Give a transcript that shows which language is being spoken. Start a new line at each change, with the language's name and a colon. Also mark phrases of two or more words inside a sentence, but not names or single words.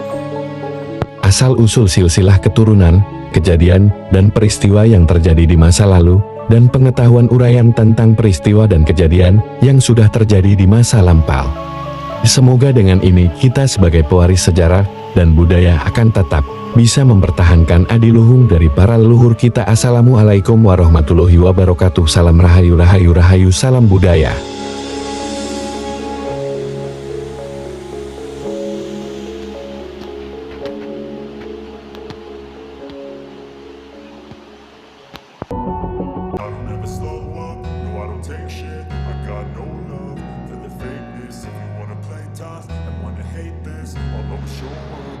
Indonesian: Asal-usul silsilah keturunan, kejadian, dan peristiwa yang terjadi di masa lalu, dan pengetahuan uraian tentang peristiwa dan kejadian yang sudah terjadi di masa lampau. Semoga dengan ini kita sebagai pewaris sejarah dan budaya akan tetap bisa mempertahankan adiluhung dari para leluhur kita.
Arabic: Assalamualaikum warahmatullahi wabarakatuh.
Indonesian: Salam rahayu rahayu rahayu, salam budaya.
English: I don't ever slow up, no I don't take shit. I got no love for the fakeness. If you wanna play tough and wanna hate this, I'll always show up.